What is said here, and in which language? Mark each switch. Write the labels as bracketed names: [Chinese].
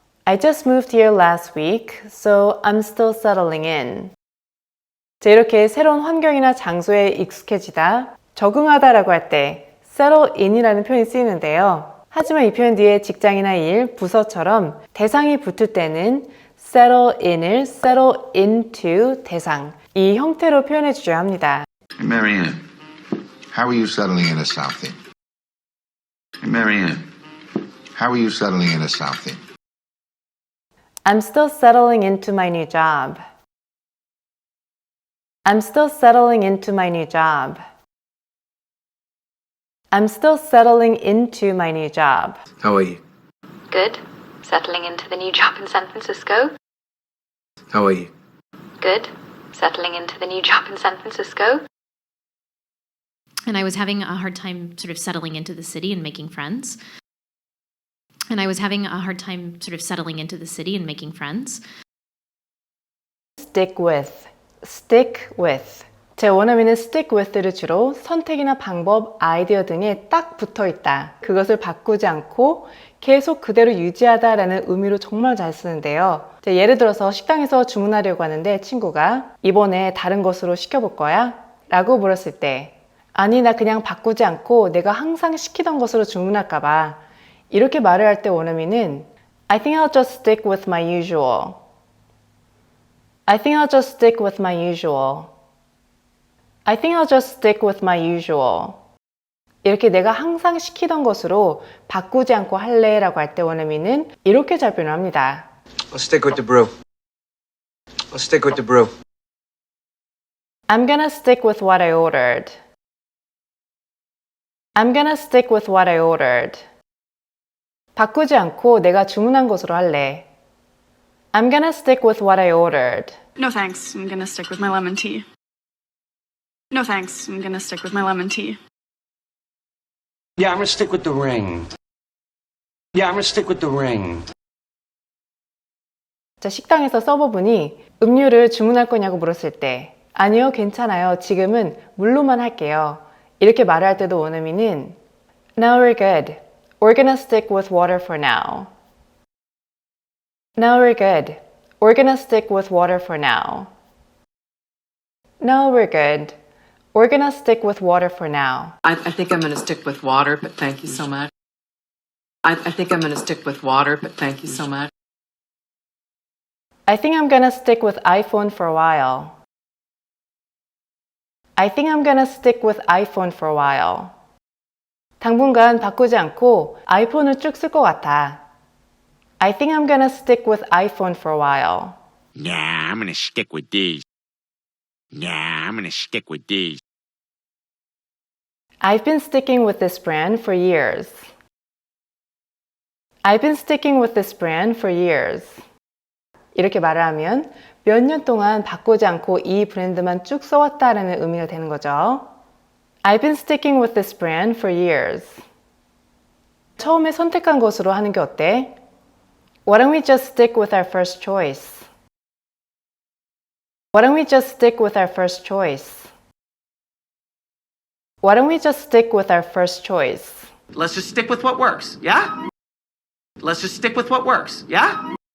[English] I just moved here last week, so I'm still settling in. [Korean] 자, 이렇게 새로운 환경이나 장소에 익숙해지다, 적응하다라고 할 때 settle in이라는 표현이 쓰이는데요. 하지만 이 표현 뒤에 직장이나 일, 부서처럼 대상이 붙을 때는 settle in을 settle into 대상, 이 형태로 표현해 주셔야 합니다. [English] Hey, Marianne, how are you settling in at Southie? Hey, Marianne, how are you settling in at Southie? I'm still settling into my new job. I'm still settling into my new job. I'm still settling into my new job. How are you? Good. Settling into the new job in San Francisco. How are you? Good. Settling into the new job in San Francisco. And I was having a hard time sort of settling into the city and making friends. And I was having a hard time sort of settling into the city and making friends. Stick with. Stick with. [Korean] 제 원어민은 stick with를 주로 선택이나 방법, 아이디어 등에 딱 붙어 있다. 그것을 바꾸지 않고 계속 그대로 유지하다라는 의미로 정말 잘 쓰는데요. 자, 예를 들어서 식당에서 주문하려고 하는데 친구가 이번에 다른 것으로 시켜볼 거야? 라고 물었을 때 아니 나 그냥 바꾸지 않고 내가 항상 시키던 것으로 주문할까 봐 이렇게 말을 할 때 원어민은 [English] I think I'll just stick with my usual. I think I'll just stick with my usual. I think I'll just stick with my usual. [Korean] 이렇게 내가 항상 시키던 것으로 바꾸지 않고 할래 라고 할 때 원어민은 이렇게 잘 표현합니다. [English] I'll stick with the brew. I'll stick with the brew. I'm gonna stick with what I ordered. I'm gonna stick with what I ordered. [Korean] 바꾸지 않고 내가 주문한 것으로 할래. [English] I'm gonna stick with what I ordered. No thanks. I'm gonna stick with my lemon tea. No thanks. I'm gonna stick with my lemon tea. Yeah, I'm gonna stick with the ring. Yeah, I'm gonna stick with the ring. [Korean] 자, 식당에서 서버분이 음료를 주문할 거냐고 물었을 때 아니요, 괜찮아요. 지금은 물로만 할게요. 이렇게 말을 할 때도 원어민은 [English] No, we're good. We're gonna stick with water for now. No, we're good. We're gonna stick with water for now. No, we're good. We're gonna stick with water for now. I think I'm going to stick with water, but thank you so much. I think I'm going to stick with water, but thank you so much. I think I'm gonna stick with iPhone for a while. I think I'm gonna stick with iPhone for a while. [Korean] 당분간 바꾸지 않고 아이폰을 쭉 쓸 것 같아. [English] I think I'm gonna stick with iPhone for a while. Nah, I'm gonna stick with these. Nah, I'm gonna stick with these. I've been sticking with this brand for years. I've been sticking with this brand for years. [Korean] 이렇게 말을 하면 몇 년 동안 바꾸지 않고 이 브랜드만 쭉 써왔다라는 의미가 되는 거죠. [English] I've been sticking with this brand for years. [Korean] 처음에 선택한 것으로 하는 게 어때? [English] Why don't we just stick with our first choice? Why don't we just stick with our first choice? Why don't we just stick with our first choice? Let's just stick with what works, yeah? Let's just stick with what works, yeah?